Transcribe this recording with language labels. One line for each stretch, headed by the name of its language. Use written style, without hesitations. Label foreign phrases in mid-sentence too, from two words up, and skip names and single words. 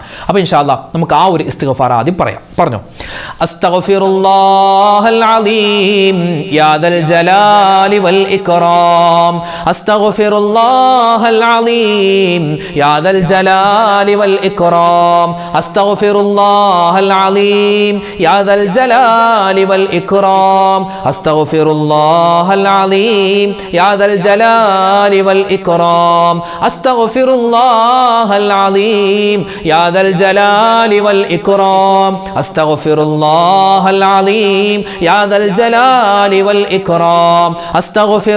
Malayalam: അപ്പോൾ
Arabic: إن شاء الله
Malayalam: നമുക്ക് ആ ഒരു ഇസ്തിഗ്ഫാർ ആദ്യം പറഞ്ഞു.
Arabic: أستغفر الله العليم يا ذا الجلال والإكرام. أستغفر الله العليم يا ذا الجلال والإكرام. أستغفر الله العليم يا ذا الجلال وال إكرام أستغفر الله العظيم يا ذا الجلال والإكرام أستغفر الله العظيم يا ذا الجلال والإكرام أستغفر الله العظيم يا ذا الجلال والإكرام أستغفر